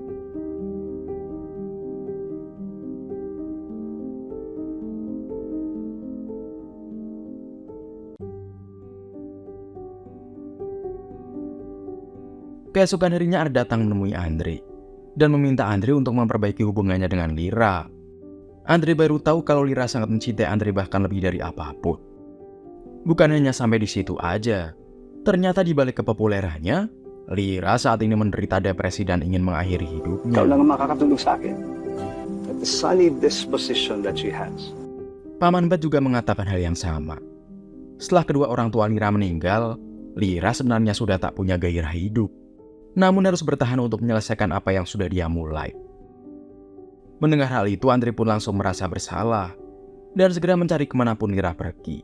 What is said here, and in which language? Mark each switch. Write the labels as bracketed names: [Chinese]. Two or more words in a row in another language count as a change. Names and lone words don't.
[Indonesian] Keesokan harinya Art datang menemui Andre dan meminta Andre untuk memperbaiki hubungannya dengan Lira. Andre baru tahu kalau Lira sangat mencintai Andre bahkan lebih dari apapun. Bukan hanya sampai di situ aja. Ternyata di balik kepopulerannya, Lira saat ini menderita depresi dan ingin mengakhiri hidupnya. [Filipino] ikaw lang ang makakatulong sa akin. [English] At the sunny disposition that she has. [Indonesian] Paman Bud juga mengatakan hal yang sama. Setelah kedua orang tua Lira meninggal, Lira sebenarnya sudah tak punya gairah hidup. Namun harus bertahan untuk menyelesaikan apa yang sudah dia mulai. Mendengar hal itu, Andre pun langsung merasa bersalah dan segera mencari kemanapun Lira pergi.